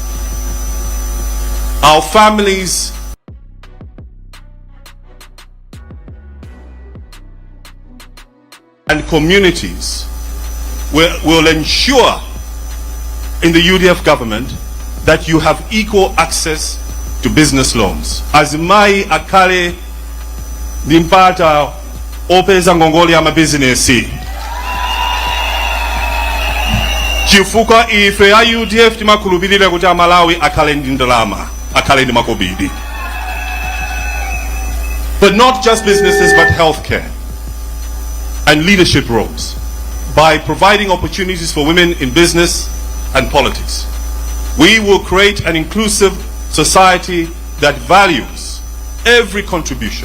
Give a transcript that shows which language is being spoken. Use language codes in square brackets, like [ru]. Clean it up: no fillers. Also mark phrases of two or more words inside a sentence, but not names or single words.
[en] Our families and communities will ensure in the UDF government that you have equal access to business loans. [ny] Azimai akale dimpata opeza ngongoli ama business. Chifuka ife ya UDF timakulubirira kuti Malawi akale ndindalama, akale ndi makobidi. [en] But not just businesses, but healthcare and leadership roles, by providing opportunities for women in business and politics. We will create an inclusive society that values every contribution.